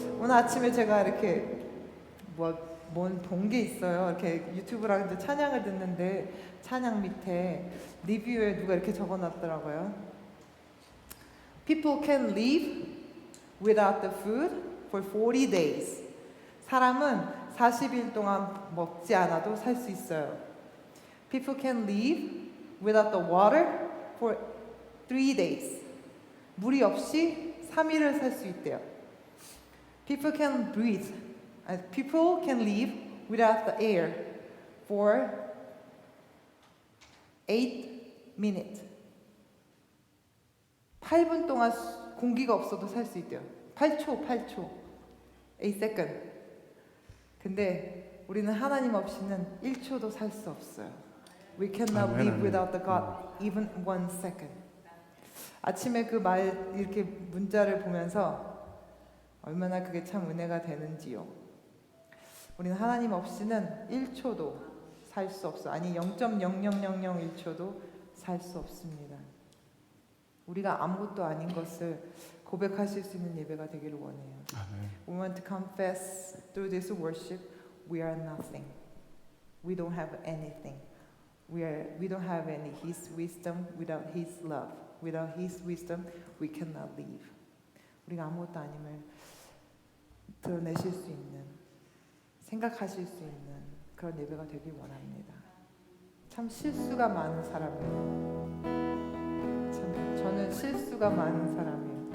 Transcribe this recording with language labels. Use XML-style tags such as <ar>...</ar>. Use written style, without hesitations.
<ko>아침에 제가 이렇게 뭔 본 게 있어요. 이렇게 유튜브랑 이제 찬양을 듣는데 찬양 밑에 리뷰에 누가 이렇게 적어놨더라고요.</ko> <en>People can live without the food for 40 days.</en> <ko>사람은 40일 동안 먹지 않아도 살 수 있어요.</ko> <en>People can live without the water for 3 days.</en> <ko>물이 없이 3일을 살 수 있대요.</ko> <en>People can breathe. People can live without the air for 8 minutes.</en> <ko>8분 동안 공기가 없어도 살 수 있대요. 8초.</ko> <en>8 second.</en> <ko>근데 우리는 하나님 없이는 1초도 살 수 없어요.</ko> <en>We cannot live without the God even 1 second.</en> <ko>아침에 그 말 이렇게 문자를 보면서 얼마나 그게 참 은혜가 되는지요. 우리는 하나님 없이는 1초도 살 수 없어. 아니 0.00001초도 살 수 없습니다. 우리가 아무것도 아닌 것을 고백하실 수 있는 예배가 되기를 원해요.</ko> <en>We want to confess through this worship we are nothing. We don't have anything. We don't have any His wisdom without His love. Without His wisdom we cannot live.</en> <ko>우리가 아무것도 아님을 드러내실 수 있는, 생각하실 수 있는 그런 예배가 되길 원합니다. 참 실수가 많은 사람이에요. 참 저는 실수가 많은 사람이에요.</ko>